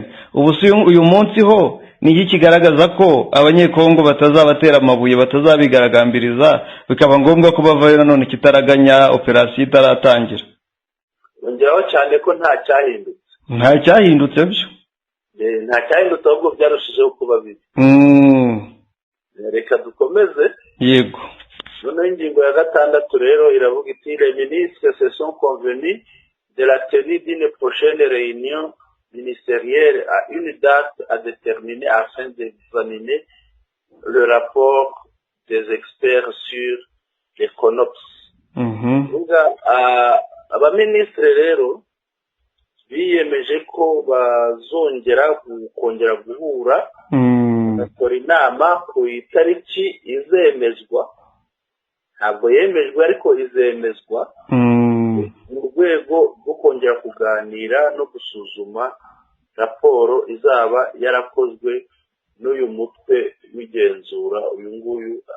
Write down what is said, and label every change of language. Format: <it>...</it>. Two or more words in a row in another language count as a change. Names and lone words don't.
<rw>Ubu uyu munsi ho ni iki kigaragaza ko abanyekongo batazabatera amabuye, batazabigaragambiriza, bikaba ngombwa ko bavayo nanone ikitaraganya operasiyo itaratangira. Ngeraho cyane ko nta cyahindutse byo. Nta cyahindutse, ahubwo byarushijeho kuba bibi. Reka dukomeze. Yego. Noneho ingingo ya 6 rero iravuga iti</rw> <fr>les ministres se sont convenus de la tenue d'une prochaine réunion ministérielle à une date à déterminer afin d'examiner le rapport des experts sur les CONOPS.</fr> <rw>Abaministre rero biyemeje ko kongera guhura bakora inama ku itariki izemezwa. Ntabwo yemejwe ariko izemezwa mu rwego rwo kongera kuganira no gusuzuma raporo izaba yarakozwe n'uyu mutwe w'igenzura uyu nguyu</rw>